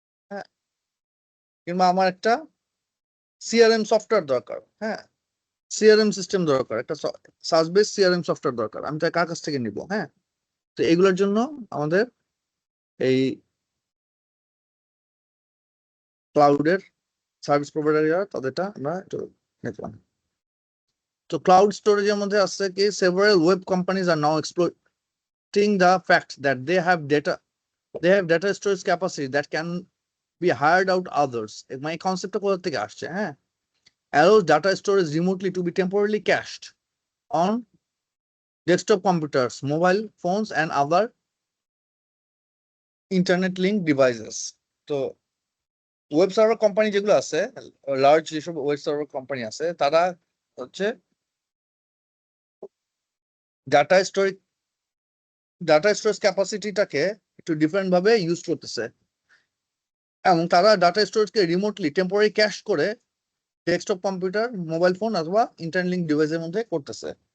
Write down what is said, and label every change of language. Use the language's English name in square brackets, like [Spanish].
[Bangla] হ্যাঁ, কিংবা আমার একটা CRM সফটওয়্যার দরকার, হ্যাঁ, CRM সিস্টেম দরকার, একটা সার্চ বেস CRM সফটওয়্যার দরকার, আমি তার কার কাছ থেকে নিব। হ্যাঁ, তো এগুলোর জন্য আমাদের এই ক্লাউডের সার্ভিস প্রোভাইডার যারা, তাদেরটা আমরা একটু দেখলাম। তো ক্লাউড স্টোরেজের মধ্যে আছে কি [English] several web companies are now exploiting the fact that they have data storage capacity that can be hired out others. My concept [Bangla] কোথা থেকে আসছে? [English] হ্যাঁ, allows data storage remotely to be temporarily cached on desktop computers, mobile phones and other internet linked devices. [Bangla] তো web server company যেগুলো আছে, large যেসব web server company আছে, তারা হচ্ছে ডাটা স্টোরেজ ক্যাপাসিটিটাকে একটু ডিফারেন্ট ভাবে ইউজ করতেছে, এবং তারা ডাটা স্টোরেজকে রিমোটলি টেম্পোরারি ক্যাশ করে ডেস্কটপ কম্পিউটার, মোবাইল ফোন অথবা ইন্টারনেট লিঙ্ক ডিভাইসের মধ্যে করতেছে।